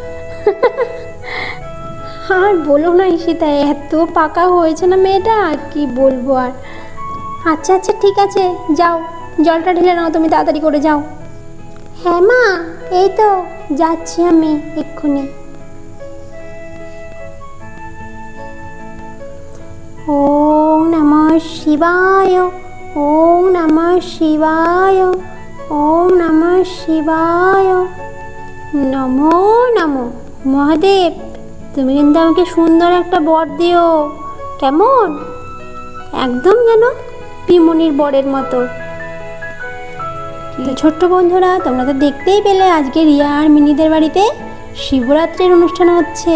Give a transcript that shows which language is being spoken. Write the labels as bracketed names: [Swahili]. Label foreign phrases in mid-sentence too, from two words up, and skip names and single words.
[Bangla] আর বলো না ঈশিতা, এত পাকা হয়েছে না মেয়েটা, কি বলবো আর। আচ্ছা আচ্ছা ঠিক আছে, যাও জলটা ঢেলে নাও, তুমি তাড়াতাড়ি করে যাও। হ্যাঁ মা, এই তো যাচ্ছি আমি এক্ষুনি। [Sanskrit] ওম নমঃ শিবায়, ওম নমঃ শিবায়, ওম নমঃ শিবায়। নমো নমো। [Bangla] মহাদেব, তুমি কিন্তু আমাকে সুন্দর একটা বর দিও, কেমন? একদম যেন পিমনির বরের মতো। তো ছোট্ট বন্ধুরা, তোমরা তো দেখতেই পেলে আজকে রিয়া আর মিনিদের বাড়িতে শিবরাত্রির অনুষ্ঠান হচ্ছে।